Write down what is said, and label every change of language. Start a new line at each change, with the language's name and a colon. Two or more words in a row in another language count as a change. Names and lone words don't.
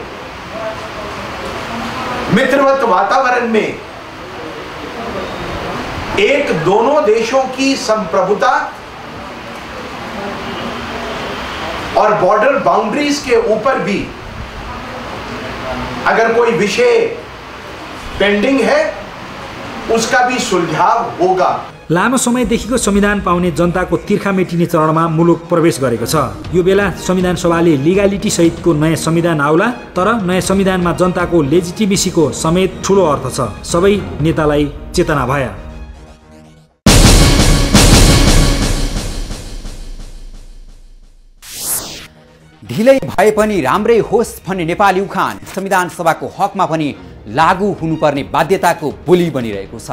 Hindi: मित्रवत वातावरण में एक दोनों देशों की संप्रभुता और
English: border boundaries
Hindi: के ऊपर भी अगर कोई विषय पेंडिंग है उसका भी सुलझाव होगा।
Nepali: लामो समयदेखिको संविधान पाउने जनताको तिर्खा मेटिने चरणमा मुलुक प्रवेश गरेको छ। यो बेला संविधान सभाले लिगालिटी सहितको नयाँ संविधान आउला, तर नयाँ संविधानमा जनताको लेजिटिमेसीको समेत ठूलो अर्थ छ। सबै नेतालाई चेतना भया। ढिलै भए पनि राम्रै होस् भन्ने नेपाली उखान संविधान सभाको हकमा पनि लागू हुनुपर्ने बाध्यताको बोली बनिरहेको छ।